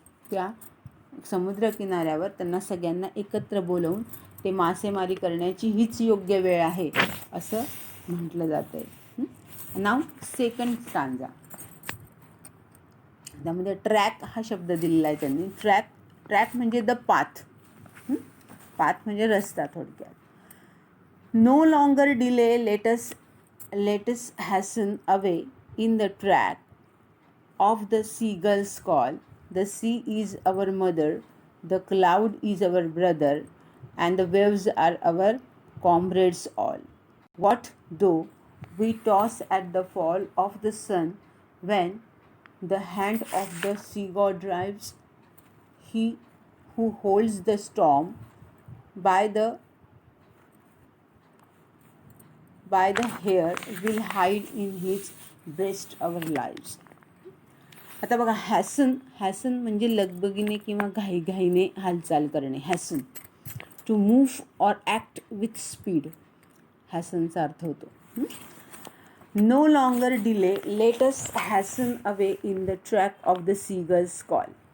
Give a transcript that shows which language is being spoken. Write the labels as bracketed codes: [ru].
[mr] त्या समुद्रकिनाऱ्यावर त्यांना सगळ्यांना एकत्र बोलवून ते मासेमारी करण्याची हीच योग्य वेळ आहे असं म्हटलं जातं आहे. नाव सेकंड स्टांजा. त्यामध्ये ट्रॅक हा शब्द दिलेला आहे त्यांनी. ट्रॅक म्हणजे द पाथ. पाथ म्हणजे रस्ता थोडक्यात. [en] No longer delay, let's hasten away in the track of the seagull's call. The sea is our mother, the cloud is our brother, and the waves are our comrades all. What though we toss at the fall of the sun, when the hand of the sea god drives? He who holds the storm by the hair will hide in his breast our lives. [mr] आता बघा, हॅसन म्हणजे लगबगीने किंवा घाईघाईने हालचाल करणे. [en] hasten, to move or act with speed, [mr] हॅसनचा अर्थ होतो. [en] No longer delay, let us hasten away in the track of the seagull's call.